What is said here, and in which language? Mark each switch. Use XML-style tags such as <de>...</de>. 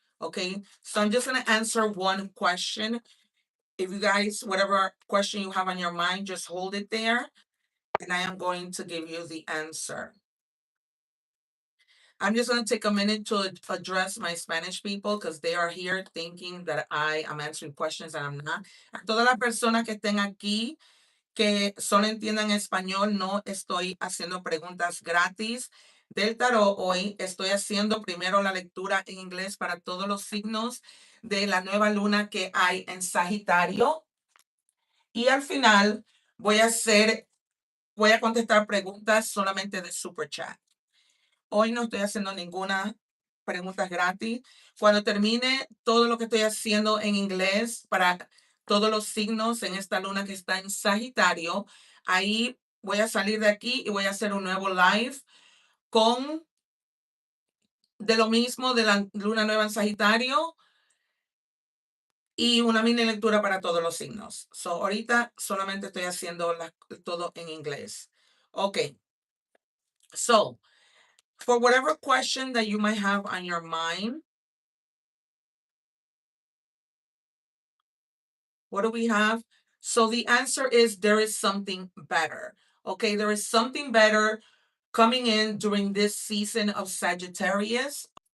<en>Okay, so I'm just going to answer one question. If you guys, whatever question you have on your mind, just hold it there, and I am going to give you the answer. I'm just going to take a minute to address my Spanish people because they are here thinking that I am answering questions and I'm not.</en> <es>A todas las personas que estén aquí que solo entiendan español, no estoy haciendo preguntas gratis del tarot hoy. Estoy haciendo primero la lectura en inglés para todos los signos de la nueva luna que hay en Sagitario. Y al final voy a contestar preguntas solamente de super chat. Hoy no estoy haciendo ninguna preguntas gratis. Cuando termine todo lo que estoy haciendo en inglés para todos los signos en esta luna que está en Sagitario, ahí voy a salir de aquí y voy a hacer un nuevo live con de lo mismo de la luna nueva en Sagitario y una mini lectura para todos los signos. So, ahorita solamente estoy haciendo todo en inglés.</es> <en>Okay. So, for whatever question that you might have on your mind, what do we have? So the answer is there is something better. Okay, there is something better coming in during this season of Sagittarius.</en>